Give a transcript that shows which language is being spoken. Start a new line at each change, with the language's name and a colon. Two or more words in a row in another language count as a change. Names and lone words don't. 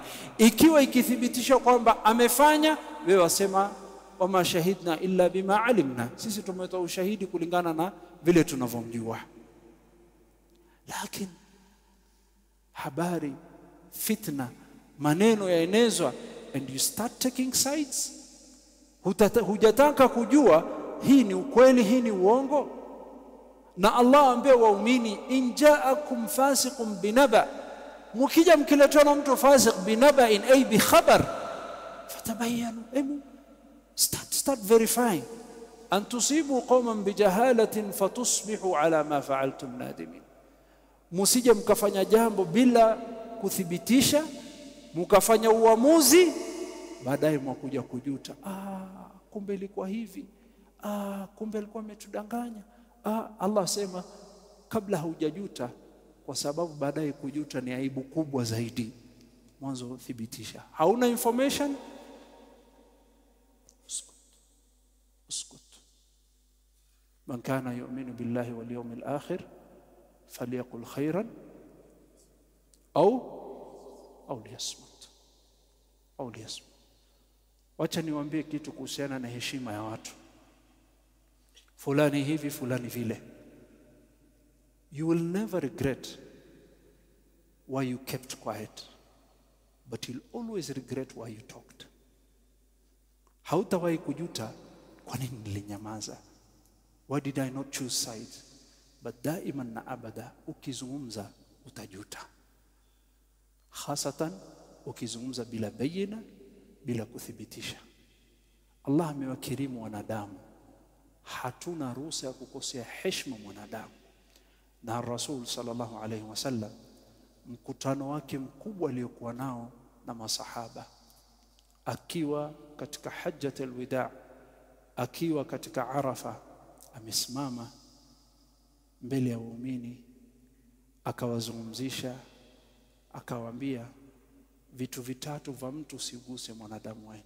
Swahili: Ikiwa ikithibitisha kwamba amefanya, wewe wasema
Arabic: وما شهدنا إلا بما علمنا,
Swahili: sisi tumetoa ushahidi kulingana na vile tunavyomjua. Lakini habari, fitna, maneno yaenezwa,
English: and you start taking sides,
Swahili: hujataka kujua hii ni ukweli, hii ni uongo. Na Allah ambia waumini,
Arabic: إن جاءكم فاسق بنبأ,
Swahili: mkija mkiletwa na mtu
Arabic: فاسق بنبإ أي بخبر فتبينوا,
English: start verifying
Arabic: أن تصيبوا قوما بجهالة فتصبحوا على ما فعلتم نادمين.
Swahili: Musije mkafanya jambo bila kuthibitisha, mkafanya uamuzi, baadaye mwakuja kujuta, kumbe ilikuwa hivi, kumbe alikuwa ametudanganya. Allah asema kabla hujajuta, kwa sababu baadaye kujuta ni aibu kubwa zaidi. Mwanzo thibitisha. Hauna information, uskut.
Arabic: من كان يؤمن بالله واليوم الآخر فليقل خيرا أو ليصمت.
Swahili: Wacha niwaambie kitu kuhusiana na heshima ya watu. Fulani hivi, fulani vile.
English: You will never regret why you kept quiet, but you'll always regret why you talked.
Swahili: Hautawahi kujuta kwa nini nilinyamaza.
English: Why did I not choose sides?
Swahili: But daiman na abada ukizungumza utajuta. Hasatan ukizungumza bila bayina, bila kuthibitisha. Allah amewakirimu wanadamu. Hatuna ruhusa ya kukosea heshima mwanadamu. Na Rasul
Arabic: صلى الله عليه وسلم,
Swahili: mkutano wake mkubwa aliokuwa nao na masahaba, akiwa katika hajjatul wida, akiwa katika Arafa, amesimama mbele ya waumini, akawazungumzisha, akawaambia vitu vitatu vya mtu usiguse mwanadamu wake.